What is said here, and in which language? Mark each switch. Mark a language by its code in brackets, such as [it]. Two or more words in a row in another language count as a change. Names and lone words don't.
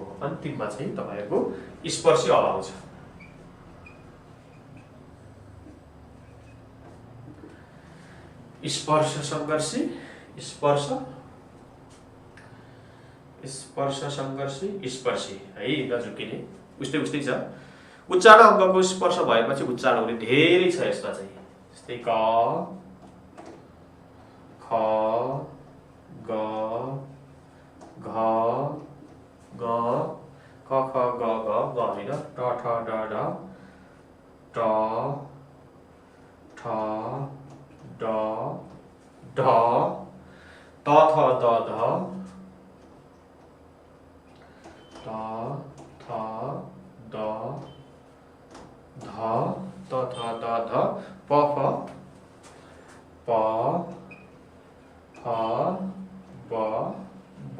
[ne] अन्तिममा चाहिँ तपाईहरुको स्पर्शी अब आउँछ। स्पर्श संघर्षी, स्पर्श, स्पर्श संघर्षी, स्पर्शी है, नझुकिने। उस्तै उस्तै छ। उच्चारण अङ्गको स्पर्श भएपछि उच्चारण हुने धेरै छ यसमा चाहिँ। जस्तै क ख ग घ ग क ख ग घ ग हैन, ट ठ ड ढ ट ठ ड ढ त थ द ध त थ द ध त थ द ध प फ प फ ब भ।